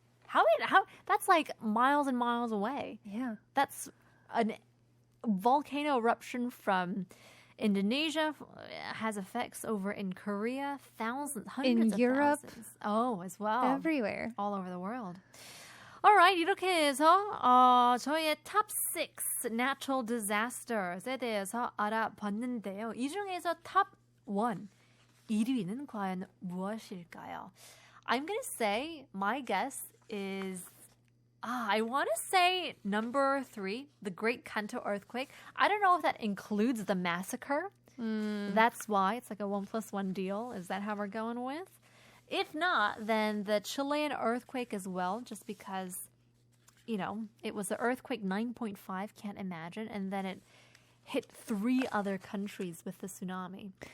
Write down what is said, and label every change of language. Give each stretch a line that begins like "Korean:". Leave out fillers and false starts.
English: How that's like miles and miles away. Yeah. That's a volcano eruption from Indonesia, has effects over in Korea, hundreds in of Europe, thousands. Oh, as well. Everywhere. All over the world.
Korean: Alright, 이렇게 해서 저희의
English: top 6 natural disasters
Korean: 에 대해서 알아봤는데요. 이 중에서 top 1, 1위는 과연 무엇일까요?
English: I'm going to say, my guess is, I want to say number 3, the Great Kanto earthquake. I don't know if that includes the massacre. That's why it's like a 1+1 deal. Is that how we're going with? If not, then the Chilean earthquake as well, just because, it was the earthquake 9.5, can't imagine, and then it hit 3 other countries with the tsunami.